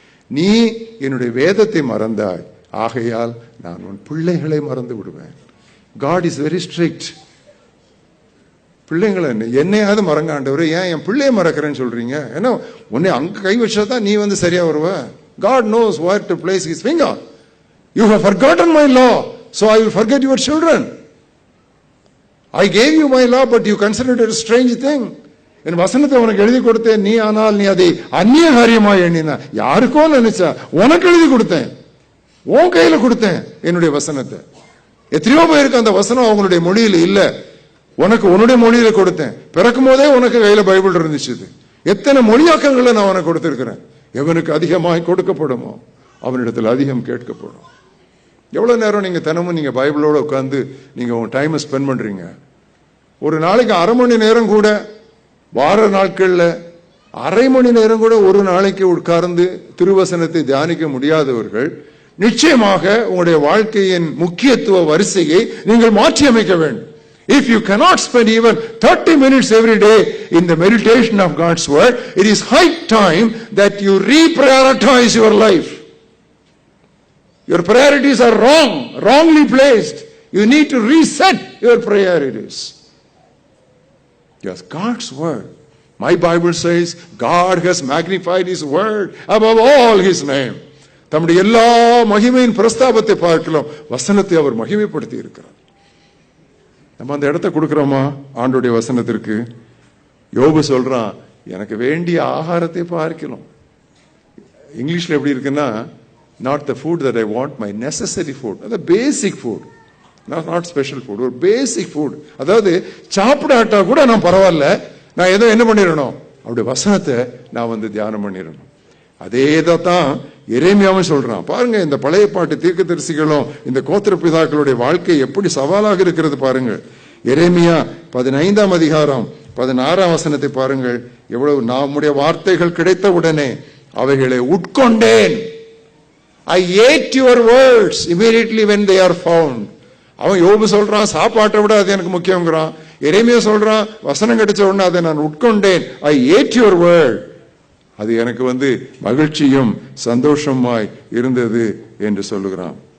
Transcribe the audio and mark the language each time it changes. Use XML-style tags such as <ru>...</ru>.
<ta>நீ என்னுடைய வேதத்தை மறந்தாய், ஆகையால் நான் உன் பிள்ளைகளை மறந்து விடுவேன்.</ta> <en>God is very strict.</en> <ta>பிள்ளைங்களை என்னையாவது மறங்க ஆண்டவர், ஏன் என் பிள்ளைய மறக்கிறேன்னு சொல்றீங்க? ஏன்னா உன்னை அங்க கை வச்சாதான் நீ வந்து சரியா வருவ.</ta> <en>God knows where to place his finger. You have forgotten my law, so I will forget your children. I gave you my law, but you considered it a strange thing.</en> <ta>என் வசனத்தை உனக்கு எழுதி கொடுத்தேன், நீ ஆனால் நீ அதை அந்நிய காரியமாய் எண்ணினா. யாருக்கோ நினைச்சா உனக்கு எழுதி கொடுத்தேன், உன் கையில கொடுத்தேன் என்னுடைய வசனத்தை. எத்தனையோ பேருக்கு அந்த வசனம் அவங்களுடைய மொழியில இல்ல, உனக்கு உன்னுடைய மொழியில கொடுத்தேன். பிறக்கும் போதே உனக்கு கையில பைபிள் இருந்துச்சு. எத்தனை மொழியாக்கங்களை நான் உனக்கு கொடுத்திருக்கிறேன். எவனுக்கு அதிகமாய் கொடுக்கப்படுமோ அவனிடத்தில் அதிகம் கேட்கப்படும். எவ்வளவு நேரம் நீங்க தினமும் நீங்க பைபிளோட உட்கார்ந்து நீங்க உங்க டைமை ஸ்பெண்ட் பண்றீங்க? ஒரு நாளைக்கு அரை மணி நேரம் கூட, வார நாட்கள்ல அரை மணி நேரம் கூட ஒரு நாளைக்கு உட்கார்ந்து திருவசனத்தை தியானிக்க முடியாதவர்கள் நிச்சயமாக உங்களுடைய வாழ்க்கையின் முக்கியத்துவ வரிசையை நீங்கள் மாற்றி அமைக்க வேண்டும்.</ta> <en>If you cannot spend even 30 minutes every day in the meditation of God's word, it is high time that you reprioritize your life. Your priorities are wrongly placed. You need to reset your priorities. Yes, God's word. My Bible says God has magnified his word above all his name.</en> <ta>தம்முடைய எல்லா மகிமையின் பிரஸ்தாபத்தை பார்க்கலாம், வசனத்தை அவர் மகிமைப்படுத்தி இருக்கிறார். நம்ம அந்த இடத்தை கொடுக்கிறோமா ஆண்டோடைய வசனத்திற்கு? யோபு சொல்றான், எனக்கு வேண்டிய ஆகாரத்தை பார்க்கலாம். இங்கிலீஷ்ல எப்படி இருக்குன்னா,</ta> <en>not the food that I want, my necessary food, the basic food, not special food, ஒரு basic food.</en> <ta>அதாவது சாப்பிடாட்டா கூட நான் பரவாயில்ல, நான் ஏதோ என்ன பண்ணிடணும், அவருடைய வசனத்தை நான் வந்து தியானம் பண்ணிடணும். அதே தான் எரேமியாவும் சொல்றான். பாருங்க, இந்த பழைய பாட்டு தீர்க்கதரிசிகளும் இந்த கோத்திர பிதாக்களுடைய வாழ்க்கை எப்படி சவாலாக இருக்கிறது பாருங்க. எரேமியா 15ஆம் அதிகாரம் 16ஆம் வசனத்தை பாருங்கள். எவ்வளவு, நம்முடைய வார்த்தைகள் கிடைத்த உடனே அவைகளை உட்கொண்டேன்.</ta> <en>I ate your words immediately when they are found.</en> <ta>அவன் யோபு சொல்றான், சாப்பாட்டை விட அது எனக்கு முக்கியங்கிறான். எரேமியா சொல்றான், வசனம் கிடைச்ச உடனே அதை நான் உட்கொண்டேன்.</ta> <en>I ate your word.</en> <ta>அது எனக்கு வந்து மகிழ்ச்சியும் சந்தோஷமாய் இருந்தது என்று சொல்லுகிறான்.</ta>